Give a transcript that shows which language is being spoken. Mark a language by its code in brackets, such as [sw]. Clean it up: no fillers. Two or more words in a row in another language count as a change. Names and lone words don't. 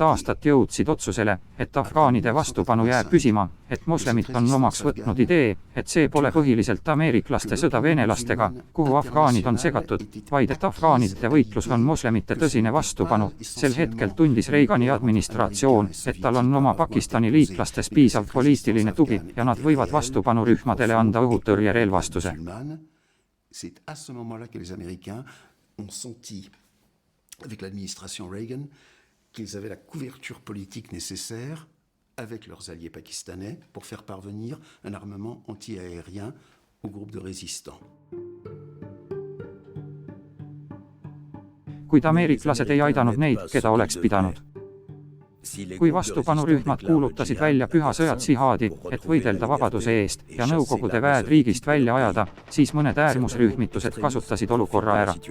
[et] aastat jõudsid otsusele, et afgaanide vastupanu jääb püsima, et moslemid on omaks võtnud idee, et see pole põhiliselt ameeriklaste sõda venelastega, kuhu afgaanid on segatud, vaid et afgaanide võitlus on moslemite tõsine vastupanu. Sel hetkel tundis Reagani administratsioon, et tal on oma Pakistani liitlastes piisav poliitiline tugi ja nad võivad vastupanurühmadele anda õhutõrjerelvastuse. [fr] C'est à ce moment-là que les Américains ont senti, avec l'administration Reagan, qu'ils avaient la couverture politique nécessaire avec leurs alliés pakistanais pour faire parvenir un armement anti-aérien au groupe de résistants. [et] Kuid ameeriklased ei aidanud neid, keda oleks pidanud. Kui vastupanurühmad kuulutasid välja püha sõjad sihaadi, et võidelda vabaduse eest ja Nõukogude väed riigist välja ajada, siis mõned äärmusrühmitused kasutasid olukorra ära.